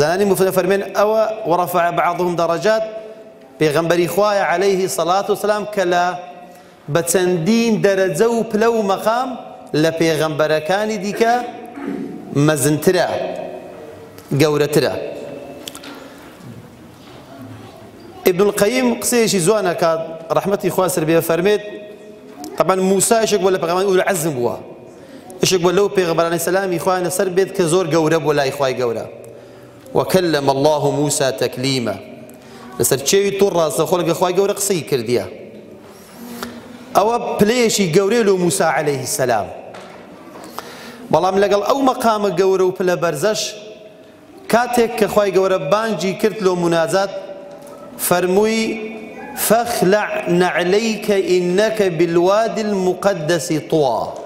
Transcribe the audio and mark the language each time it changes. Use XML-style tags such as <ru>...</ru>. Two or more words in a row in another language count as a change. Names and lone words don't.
<ckb>زانانی مفەرمێن ئەوە</ckb> <ar>وەڕەفع بعضهم دەرەجات</ar> <ckb>پێغەمبەری خوایە</ckb> <ar>عەلەیهی سەڵات وسەلام</ar> <ckb>کە لە بە چەندین دەرەجە و پلە و مەقام لە پێغەمبەرەکانی دیکە مەزنترە، گەورەترە. ابن القيم قسەیەکی جوان ئەکات ڕەحمەتی خوا سەر بێ فەرمێت طبعا موسا یەکێک بووە لە پێغەمبەرانی</ckb> <ar>ئولو العەزم</ar> <ckb>بووە، یەکێک بووە لەو پێغەمبەرانی سەلامی خوایان لەسەر بێت کە زۆر گەورە بووە لای خوای گەورە.</ckb> <ar>وكلم الله موسى تكليما</ar> <ckb>لەسەر چێوی توڕ ڕاستەخۆ لەگە خوای گەورە قسەی کردیە. ئەوە پلەیەکی گەورەی لە موسا</ckb> <ar>عەلەیهی سەلام.</ar> <ckb>بەڵام لەگەڵ ئەو مەقامە گەورە و پلە بەرزەش کاتێک کە خوای گەورە بانگی کرد لۆ مناجات فەرمووی</ckb> <ar>فەخلع نەعلەیکە ئینەکە بالوادی المقدەسی طوى.</ar>